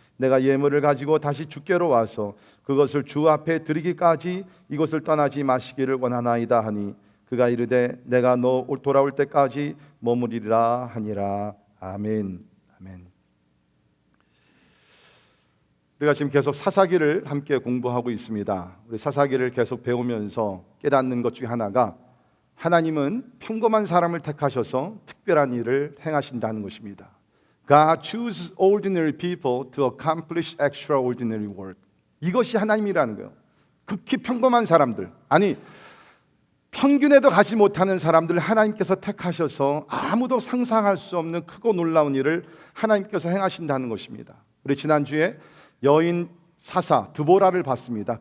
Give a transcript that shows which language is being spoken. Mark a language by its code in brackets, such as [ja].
[ko] 내가 예물을 가지고 다시 주께로 와서 그것을 주 앞에 드리기까지 이곳을 떠나지 마시기를 원하나이다 하니 그가 이르되 내가 너 돌아올 때까지 머무리리라 하니라. 아멘. 아멘. 우리가 지금 계속 사사기를 함께 공부하고 있습니다. 우리 사사기를 계속 배우면서 깨닫는 것 중에 하나가 하나님은 평범한 사람을 택하셔서 특별한 일을 행하신다는 것입니다. [en] God chooses ordinary people to accomplish extraordinary work. [ko] 이것이 하나님이라는 거예요. 극히 평범한 사람들, 아니 평균에도 가지 못하는 사람들을 하나님께서 택하셔서 아무도 상상할 수 없는 크고 놀라운 일을 하나님께서 행하신다는 것입니다. 우리 지난주에 여인 사사 드보라를 봤습니다.